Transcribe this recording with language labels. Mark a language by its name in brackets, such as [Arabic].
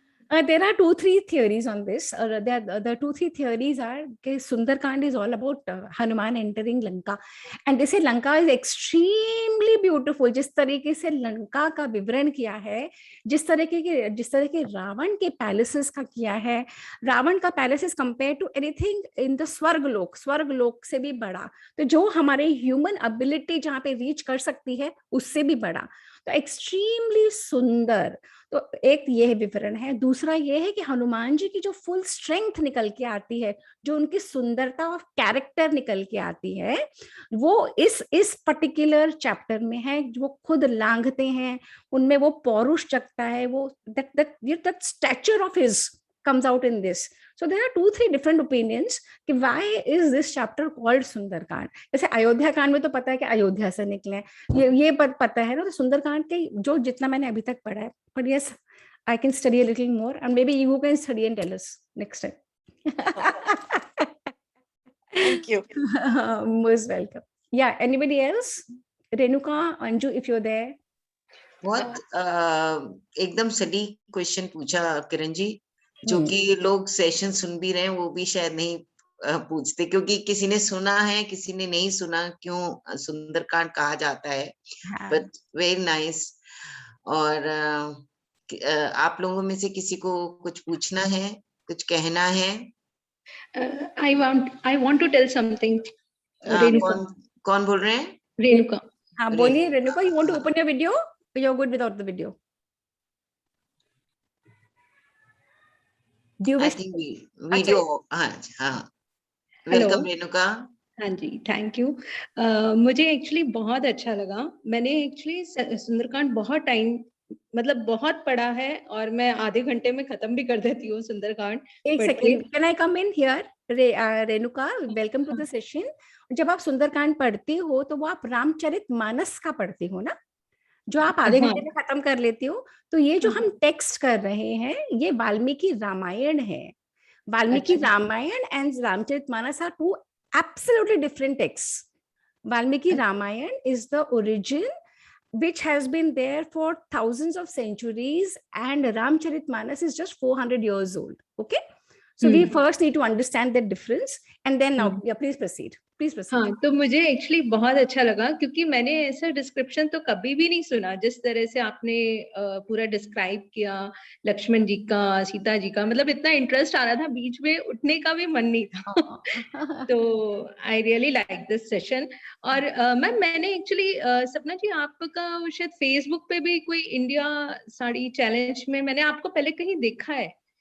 [English] There are 2-3 theories on this. The 2-3 theories are that Sundarkand is all about Hanuman entering Lanka, and they say Lanka is extremely beautiful. [Hindi] जिस तरीके से लंका का विवरण किया है, जिस तरह के रावण के पैलेसेस का किया है, रावण का palaces [English] compare to anything in the [Hindi] स्वर्गलोक से भी बड़ा, तो जो हमारे ह्यूमन एबिलिटी जहाँ पे रीच कर सकती है उससे भी बड़ा, तो एक्सट्रीमली सुंदर। तो एक ये विवरण है। दूसरा ये है कि हनुमान जी की जो फुल स्ट्रेंथ निकल के आती है, जो उनकी सुंदरता और कैरेक्टर निकल के आती है, वो इस पर्टिकुलर चैप्टर में है। वो खुद लांघते हैं, उनमें वो पौरुष जगता है, वो [English] that stature of his comes out in this. So there are 2-3 different opinions कि why is this chapter called Sundarkand. [Hindi] जैसे अयोध्या कांड में तो पता है कि अयोध्या से निकले, ये पता है ना। तो सुंदरकांड के जो जितना मैंने अभी तक पढ़ा है, [English] but yes, I can study a little more, and maybe you can study and tell us next time. Thank you. Most welcome. Yeah, anybody else? Renuka, Anju, if you're there. [Hindi] बहुत एकदम सही क्वेश्चन पूछा किरण जी, जो कि लोग session सुन भी रहे हैं वो भी शायद नहीं पूछते, क्योंकि किसी ने सुना है, किसी ने नहीं सुना क्यों सुंदरकांड कहा जाता है। [English] But very nice. [Hindi] और आप लोगों में से किसी को कुछ पूछना है, कुछ कहना है? [English] I want to tell something. [Hindi] कौन बोल रहे हैं? रेणुका। हाँ बोलिए Renuka, [English] you want to open your video? You're good without the video. Do you I wish think video, [Hindi] हाँ वेलकम रेणुका। हाँ जी, थैंक यू। मुझे एक्चुअली बहुत अच्छा लगा। मैंने एक्चुअली सुंदरकांड बहुत टाइम, मतलब बहुत पढ़ा है, और मैं आधे घंटे में खत्म भी कर देती हूँ सुंदरकांड। [English] एक second, can I come in here? Renuka, welcome to the session. [Hindi] जब आप सुंदरकांड पढ़ती हो तो वो आप रामचरितमानस का पढ़ती हो ना, जो आप आधे घंटे में खत्म कर लेती हो। तो ये जो हम टेक्स्ट कर रहे हैं, ये वाल्मीकि रामायण है। [English] Valmiki Ramayan and Ramcharitmanas are 2 absolutely different texts. Valmiki Ramayan is the origin which has been there for thousands of centuries, and Ramcharitmanas is just 400 years old. Okay, So we first need to understand the difference, and then now, yeah, please proceed. [Hindi] हाँ, तो मुझे actually बहुत अच्छा लगा, क्योंकि मैंने ऐसा description तो कभी भी नहीं सुना जिस तरह से आपने पूरा डिस्क्राइब किया लक्ष्मण जी का, सीता जी का। मतलब इतना इंटरेस्ट आ रहा था, बीच में उठने का भी मन नहीं था। तो [English] I really like this session. [Hindi] और मैम, मैंने एक्चुअली सपना जी, आपका शायद फेसबुक पे भी कोई इंडिया साड़ी चैलेंज में मैंने आपको पहले कहीं देखा है।